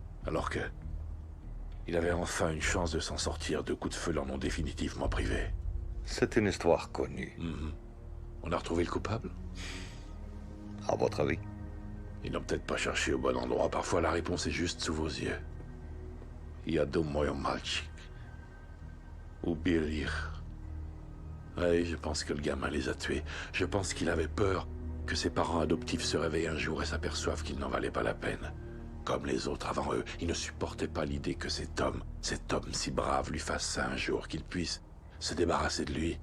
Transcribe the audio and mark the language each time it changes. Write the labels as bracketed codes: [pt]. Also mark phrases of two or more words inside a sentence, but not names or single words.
[fr] Alors que... il avait enfin une chance de s'en sortir. 2 coups de feu l'en ont définitivement privé. C'est une histoire connue. On a retrouvé le coupable? À votre avis? Ils n'ont peut-être pas cherché au bon endroit. Parfois, la réponse est juste sous vos yeux. [ru] Я думаю, мальчик. Убил. [fr] Oui, je pense que le gamin les a tués. Je pense qu'il avait peur que ses parents adoptifs se réveillent un jour et s'aperçoivent qu'il n'en valait pas la peine. Comme les autres avant eux, il ne supportait pas l'idée que cet homme si brave, lui fasse ça un jour, qu'il puisse se débarrasser de lui.